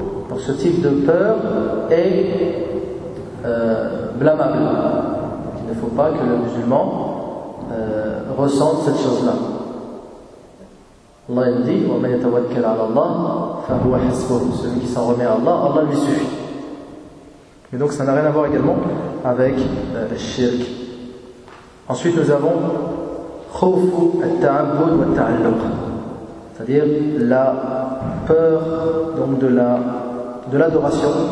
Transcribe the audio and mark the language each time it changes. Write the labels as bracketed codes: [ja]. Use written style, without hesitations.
[fr] Donc ce type de peur est blâmable. Il ne faut pas que le musulman ressente cette chose-là. Allah il dit, [ar] وَمَنْ يَتَوَكَّلْ عَلَى اللَّهِ فَهُوَ حَسْبُهُ. [fr] Celui qui s'en remet à Allah, Allah lui suffit. Et donc ça n'a rien à voir également avec le shirk. Ensuite nous avons [ar] خَوْفُ التَّعَبُّدُ وَالتَّعَلُّقُ, [fr] c'est-à-dire la peur donc de l'adoration.